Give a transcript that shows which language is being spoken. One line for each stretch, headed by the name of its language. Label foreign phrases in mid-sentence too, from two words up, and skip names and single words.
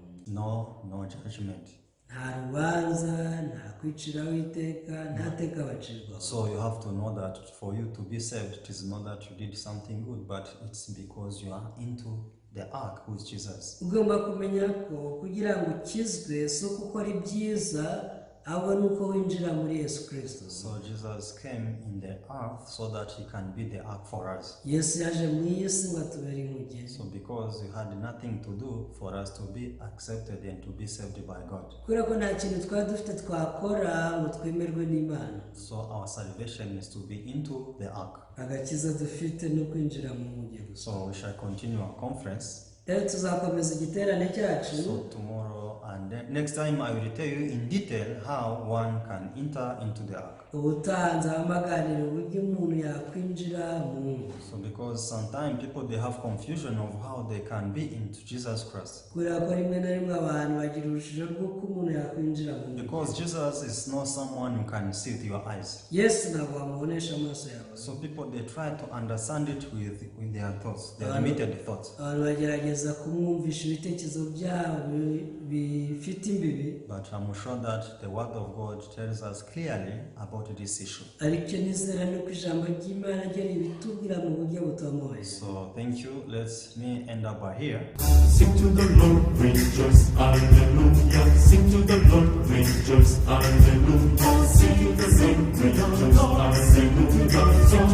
English: no judgment.
Kinyarwanda: nta rubanza, nta kwiciraho iteka, nta teka bacirwaho.
English: So you have to know that for you to be saved, it is not that you did something good, but it's because you are into the ark with Jesus.
Kinyarwanda: Ugomba kumenya ko kugira ngo ukizwe si uko ukora ibyiza, ahubwo ni uko winjira muri Yesu Kristo.
English: So Jesus came in the earth so that he can be the ark for us.
Kinyarwanda: Yesu yaje mu isi ngo atubere inkuge.
English: So because you had nothing to do for us to be accepted and to be saved by God.
Kinyarwanda: Kubera ko nta kintu twari dufite twakora ngo twemerwe n'Imana.
English: So our salvation is to be into the ark.
Kinyarwanda: Agakiza dufite no kwinjira mu nkuge gusa.
English: So we shall continue our conference.
Kinyarwanda: Rero tuzakomeza igiterane cyacu.
English: So tomorrow and then next time I will tell you in detail how one can enter into the ark.
Kinyarwanda: Ubutaha nzabamaganira uburyo umuntu yakwinjira mu nkuge.
English: So because sometimes people they have confusion of how they can be into Jesus Christ.
Kinyarwanda: Kubera ko rimwe na rimwe abantu bagira urujijo rw'uko umuntu yakwinjira mu nkuge.
English: Because Jesus is not someone you can see with your eyes.
Kinyarwanda: Yesu ntabwo wamubonesha amaso yawe.
English: So people they try to understand it with their thoughts, their limited thoughts.
Kinyarwanda: Abantu bagerageza kumwumvisha ibitekerezo byabo bifite imbibi.
English: But I'm sure that the word of God tells us clearly about this issue.
Kinyarwanda: Ariko nizera nuko ijambo ry'Imana ryo ribitubwira mu buryo butomoye.
English: So thank you. Let me end up by here. Sing to the Lord, rejoice, hallelujah. Sing to the Lord, rejoice, hallelujah. Sing to the Lord, rejoice, hallelujah.